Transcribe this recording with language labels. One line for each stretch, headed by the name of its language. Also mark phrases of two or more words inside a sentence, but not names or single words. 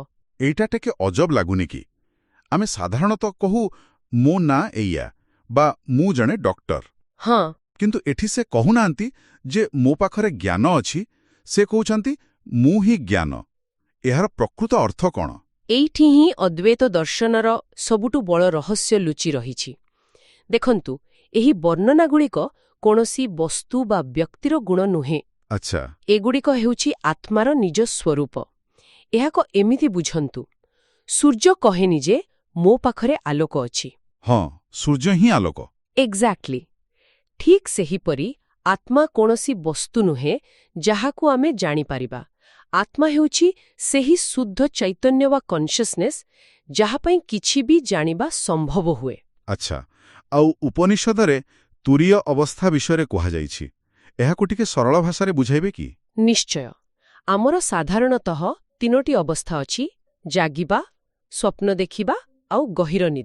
Odia: ଏଇଟା ଟିକେ ଅଜବ ଲାଗୁନି କି ଆମେ ସାଧାରଣତଃ କହୁ ମୋ ନାଁ ଏଇୟା ବା ମୁଁ ଜଣେ ଡାକ୍ତର। हाँ କିନ୍ତୁ ଏଠି ସେ କହୁନାହାନ୍ତି ଯେ ମୋ ପାଖରେ ଜ୍ଞାନ ଅଛି, ସେ କହୁଛନ୍ତି ମୁଁ ହିଁ ଜ୍ଞାନ। ଏହାର ପ୍ରକୃତ ଅର୍ଥ କଣ? ଏଇଠି ହିଁ ଅଦ୍ୱୈତ ଦର୍ଶନର ସବୁଠୁ ବଡ଼ ରହସ୍ୟ ଲୁଚି ରହିଛି। ଦେଖନ୍ତୁ ଏହି ବର୍ଣ୍ଣନାଗୁଡ଼ିକ କୌଣସି ବସ୍ତୁ ବା ବ୍ୟକ୍ତିର ଗୁଣ ନୁହେଁ। अच्छा ଏଗୁଡ଼ିକ ହେଉଛି ଆତ୍ମାର ନିଜ ସ୍ୱରୂପ। ଏହାକୁ ଏମିତି ବୁଝନ୍ତୁ ସୂର୍ଯ୍ୟ କହେନି ଯେ ମୋ ପାଖରେ ଆଲୋକ ଅଛି। ହଁ ସୂର୍ଯ୍ୟ ହିଁ ଆଲୋକ। ଏକ୍ଜାକ୍ଟଲି ଠିକ୍ ସେହିପରି ଆତ୍ମା କୌଣସି ବସ୍ତୁ ନୁହେଁ ଯାହାକୁ ଆମେ ଜାଣି ପାରିବା। ଆତ୍ମା ହେଉଛି ସେହି ଶୁଦ୍ଧ ଚୈତନ୍ୟ ବା କନ୍ସିଅସନେସ ଯାହା ପାଇଁ କିଛି ବି ଜାଣିବା ସମ୍ଭବ ହୁଏ। ଅଚ୍ଛା ଆଉ ଉପନିଷଦରେ ତୁରୀୟ ଅବସ୍ଥା ବିଷୟ କୁହା ଯାଇଛି। ଏହାକୁ ଟିକେ ସରଳ ଭାଷାରେ ବୁଝାଇବେ କି? ନିଶ୍ଚୟ ଆମର ସାଧାରଣତଃ ତିନୋଟି ଅବସ୍ଥା ଅଛି, ଜାଗିବା, ସ୍ୱପ୍ନ ଦେଖିବା ଆଉ ଗଭୀର ନିଦ।